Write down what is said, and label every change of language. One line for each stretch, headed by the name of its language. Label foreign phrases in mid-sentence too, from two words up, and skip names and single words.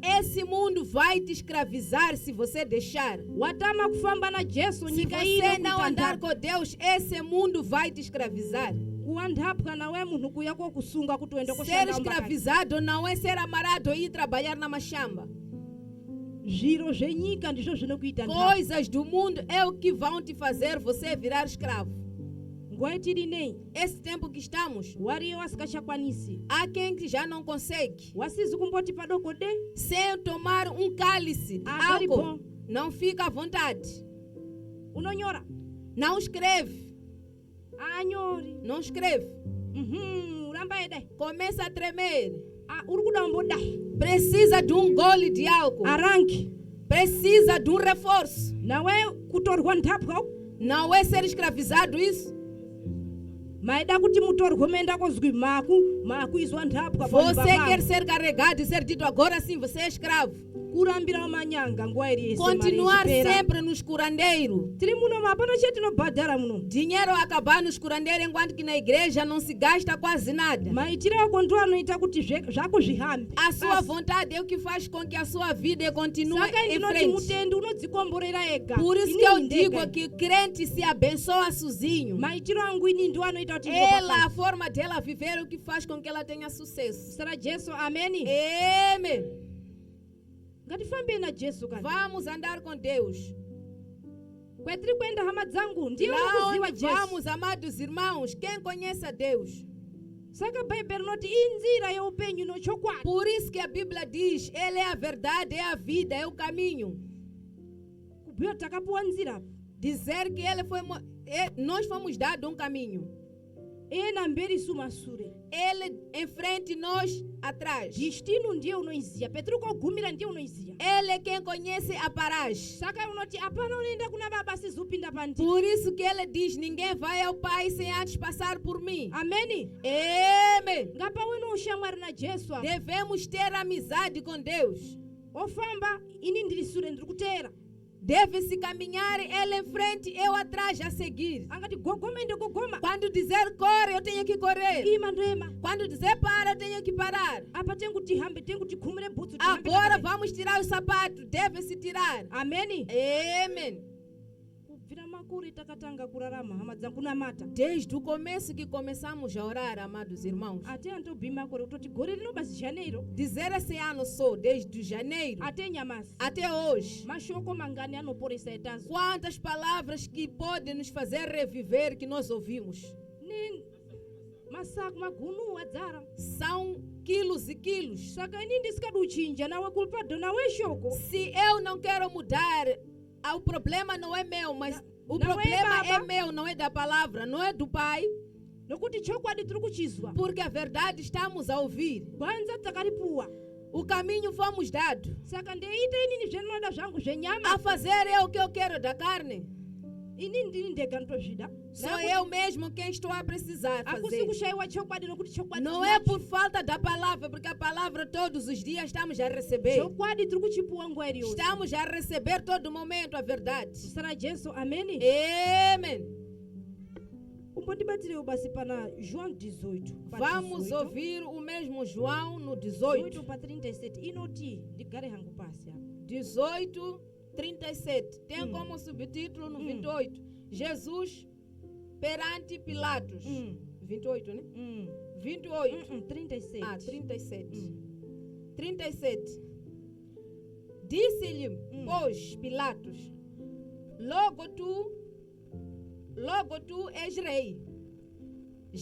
Portuguese: Esse mundo vai te escravizar se você deixar.
Shona: Watama kufamba na Jesu,
Portuguese: Se
Shona: nyika iyi
Portuguese: você não
Shona: inokuita
Portuguese: andar
Shona: ndhapwa.
Portuguese: com Deus, esse mundo vai te escravizar.
Shona: Kuwa ndhapwa nawe munhu kuyako kusunga kuti uende
Portuguese: Ser
Shona: koshanda umbakati.
Portuguese: escravizado não é ser amarrado e ir trabalhar na machamba.
Shona: Zviro zvenyika ndizvo zvinokuita ndhapwa.
Portuguese: Coisas do mundo é o que vão te fazer você virar escravo.
Shona: Nguva yetiri nei,
Portuguese: Esse tempo que estamos,
Shona: wariyo wasikachakwanisi,
Portuguese: há quem que já não consegue.
Shona: wasizi kumboti padoko de,
Portuguese: Sem tomar um cálice de Ah, tá álcool, bom. não fica à vontade.
Shona: unonyora
Portuguese: Não escreve.
Shona: anyori.
Portuguese: Não escreve.
Shona: Uramba ede.
Portuguese: Começa a tremer.
Shona: Uri kuda mbodai.
Portuguese: Precisa de um gole de álcool.
Shona: Aranki.
Portuguese: Precisa de um reforço.
Shona: Nawe kutorwa ndhapwa.
Portuguese: Não é ser escravizado isso?
Shona: Maida kuti mutorwe menda kozwi maku izwa ndhapwa.
Portuguese: Você quer ser carregado e ser dito agora sim, você é escravo.
Shona: Kurambira manyanga nguva iri yese.
Portuguese: Continuar
Shona: mari ichipera.
Portuguese: sempre nos curandeiros.
Shona: Tiri muno mapano chetinobhadhara muno.
Portuguese: Dinheiro acabar nos curandeiros enquanto que na igreja não se gasta quase nada.
Shona: Maitiro ako ndo anoita kuti zvako zvihambe.
Portuguese: A sua vontade é o que faz com que a sua vida continue
Shona: Saka
Portuguese: em
Shona: ndinoti
Portuguese: frente.
Shona: mutendi unodzikomborera ega.
Portuguese: Por isso
Shona: Ini
Portuguese: que eu
Shona: ndega.
Portuguese: digo que o crente se abençoa sozinho.
Shona: Maitiro angu ini ndo anoita kuti
Portuguese: Ela, a forma dela viver é o que faz com que ela tenha sucesso.
Shona: Sara Jesu, ameni.
Portuguese: Amém.
Shona: Ngatifambe na Jesu kani.
Portuguese: Vamos andar com Deus.
Shona: Kwetiri kwenda hama dzangu ndiye
Portuguese: Lá
Shona: unokuziwa
Portuguese: onde
Shona: Jesu.
Portuguese: vamos, amados irmãos, quem conhece a Deus?
Shona: Saka Bhaibheri noti inzira yeupenyu nochokwadi.
Portuguese: Por isso que a Bíblia diz, Ele é a verdade, é a vida, é o caminho.
Shona: Kubhuya takapuwa nzira.
Portuguese: Dizer que nós fomos dados um caminho.
Shona: Ena mberi sumasure.
Portuguese: Ele em frente, nós atrás.
Shona: Destino ndiye unoiziya. Petru kogumira ndiye unoiziya.
Portuguese: Ele é quem conhece a paragem.
Shona: Saka unoti apana unoenda kuna baba sizupinda pandiri.
Portuguese: Por isso que ele diz, ninguém vai ao Pai sem antes passar por mim.
Shona: Ameni.
Portuguese: Amém.
Shona: Ngapa wena ushamwari na Jesu.
Portuguese: Devemos ter amizade com Deus.
Shona: Ofamba ini ndiri sure ndiri kuteera.
Portuguese: Deve-se caminhar ele em frente, eu atrás a seguir.
Shona: Angati gogoma ende gogoma.
Portuguese: Quando dizer corre, eu tenho que correr.
Shona: Ima ndoema.
Portuguese: Quando dizer para, eu tenho que parar.
Shona: Apa tengu tihambe tengu tikhumire bhutsu.
Portuguese: Agora vamos tirar o sapato, deve-se tirar.
Shona: Ameni.
Portuguese: Amém.
Shona: Kubvira makore takatanga kurarama hama dzangu namata.
Portuguese: Desde o começo que começamos a orar, amados irmãos.
Shona: Ate antobhima makore kutoti gore rino basi janeiro.
Portuguese: Dizer esse ano só, desde janeiro
Shona: Ate nyamasi.
Portuguese: até hoje.
Shona: Mashoko mangani anoporesa etazo.
Portuguese: Quantas palavras que podem nos fazer reviver que nós ouvimos.
Shona: Ni masaku magunu adzara.
Portuguese: São quilos e quilos.
Shona: Saka ini ndisikadauchinja nawe kulpado nawe shoko.
Portuguese: Se eu não quero mudar, o problema não é meu, mas o Não é problema é
Shona: baba.
Portuguese: meu, não é da palavra, não é do Pai.
Shona: Nokuti chokwadi tiri kuchizwa.
Portuguese: Porque a verdade estamos a ouvir.
Shona: Kwanza takaripuwa.
Portuguese: O caminho fomos dados.
Shona: Saka ndeita inini zvinoda zvangu zvenyama.
Portuguese: A fazer é o que eu quero da carne.
Shona: Ini ndini ndega ndotozvida.
Portuguese: Sou eu mesmo quem estou a precisar
Shona: Akusi
Portuguese: fazer.
Shona: kushaiwa chokwadi nokuti chokwadi.
Portuguese: Não é por falta da palavra, porque a palavra todos os dias estamos a receber.
Shona: chokwadi tiri kuchipuwa nguva iri yose.
Portuguese: Estamos a receber todo momento a verdade.
Shona: Sara Jesu, ameni.
Portuguese: Amém.
Shona: Umbondibatireu basi pana João 18.
Portuguese: Vamos ouvir o mesmo João no 18. 18 para 37.
Shona: Inoti, ndigare hangu pasi apa.
Portuguese: 18, 37. Tem como subtítulo no 28. Jesus perante Pilatos. 28, né? 28. 37. Ah, 37. 37. Disse-lhe, pois, Pilatos, logo tu és rei.